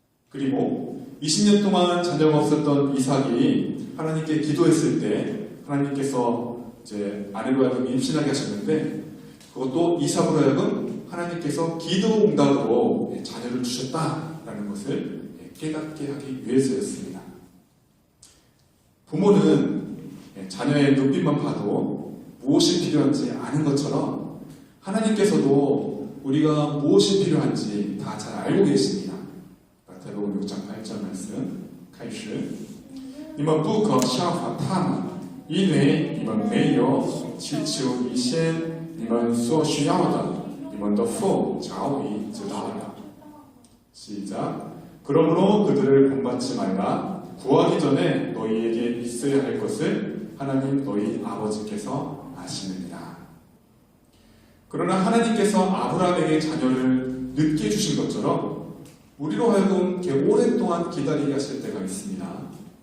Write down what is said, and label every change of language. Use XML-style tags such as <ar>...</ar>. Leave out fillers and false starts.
<ko>그리고 20년 동안 자녀가 없었던 이삭이 하나님께 기도했을 때 하나님께서 이제 아내로 하여금 임신하게 하셨는데 그것도 이삭으로 하여금 하나님께서 기도 응답으로 자녀를 주셨다라는 것을 깨닫게 하기 위해서였습니다. 부모는 자녀의 눈빛만 봐도 무엇이 필요한지 아는 것처럼 하나님께서도 우리가 무엇이 필요한지 다 잘 알고 계십니다. 마태복음 6장 8절 말씀</ko> <zh>开始你们不可效法他们，因为你们没有祈求以先你们所需要的，你们的父早已知道了.</zh> <ko>시작. 그러므로 그들을 본받지 말라. 구하기 전에 너희에게 있어야 할 것을 하나님 너희 아버지께서 아시느니라. 그러나 하나님께서 아브라함에게 자녀를 늦게 주신 것처럼 우리로 하여금 오랫동안 기다리게 하실 때가 있습니다.</ko>